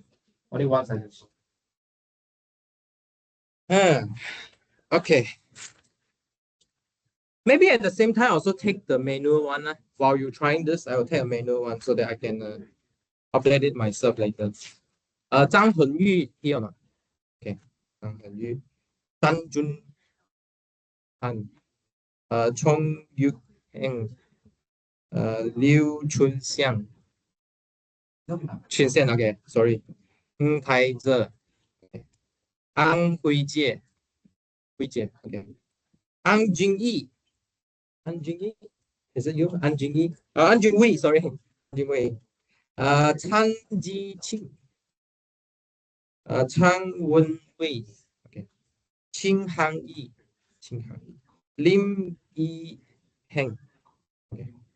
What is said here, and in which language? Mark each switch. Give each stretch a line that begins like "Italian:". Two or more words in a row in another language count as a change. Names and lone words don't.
English: Only one successful. Okay. Maybe at the same time, also take the manual one. While you're trying this, I will take a manual one so that I can update it myself later. Zhang Henyu here or not? Okay. Zhang Henyu. Dan Jun Han. Chong Yu Eng. Liu Chunxiang. Chunxiang, okay, sorry. Tai Zhe. Okay. Ang Huijie. Huijie, okay. Ang Jingyi. Ang Jingyi. Is it you? Ang Jingyi? Ang Jingwei, sorry. Ang Jingwei. Chan Jiqing. Chang Wenwei. Okay. Qing Hang Yi. Qing Hang Yi. Lim Yi Heng. Okay.